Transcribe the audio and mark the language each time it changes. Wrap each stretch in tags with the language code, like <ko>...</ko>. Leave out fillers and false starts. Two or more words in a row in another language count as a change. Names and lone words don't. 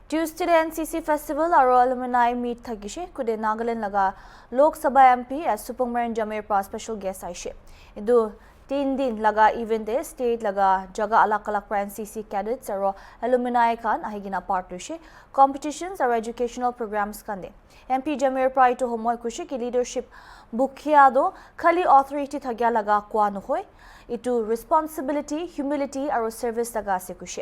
<nag>Tuesday NCC Festival aro</nag> <en>Alumni meet</en> <nag>thagishe kude Nagaland laga Lok Sabha MP as Superman Jamir pa</nag> <en>special guest</en> <nag>aishe. Idu 3 din laga event de state laga jaga alak pra NCC cadets aro alumni kan ahigina</nag> <en>partnership competitions</en> <nag>aro</nag> <en>educational programs</en> <nag>kande. MP Jamir pra to homoy kushe ki leadership bukhia do khali authority thagya laga kwa nohoy itu</nag> <en>responsibility humility</en> <nag>aro service laga se kushe.</nag>